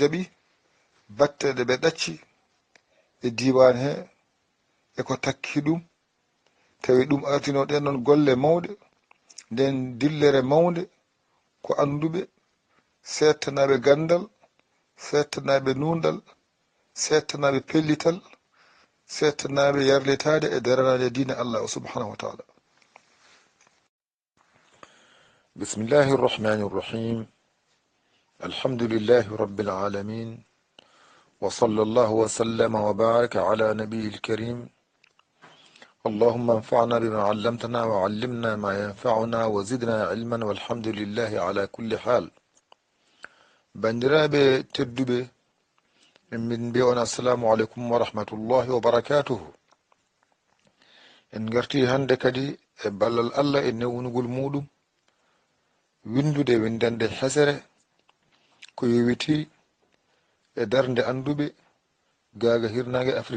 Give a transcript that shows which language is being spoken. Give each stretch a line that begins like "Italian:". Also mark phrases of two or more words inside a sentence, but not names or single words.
Fula: jaaɓi batte ɗe ɓe ɗacci e diwan he e ko takki ɗum, tawi ɗum artino ɗen ɗon golle mawɗe, nden dillere mawde ko anduɓe settanaɓe gandal, settanaɓe nundal, settanaɓe pellital, settanaɓe yarletade e daranade dina Allah
Arabic: سبحانه وتعالى. بسم الله الرحمن الرحيم. الحمد لله رب العالمين وصلى الله وسلم وبارك على النبي الكريم. اللهم انفعنا بما علمتنا وعلمنا ما ينفعنا وزدنا علما والحمد لله على كل حال.
Fula: bandiraɓe tedduɓe, min mbiya on
Arabic: السلام عليكم ورحمة الله وبركاته.
Fula: en garti hande kadi e ballal Allah e newnugol muɗum windude windande hesere ko yowiti e darnde anduɓe gaga hirnangue Afrique.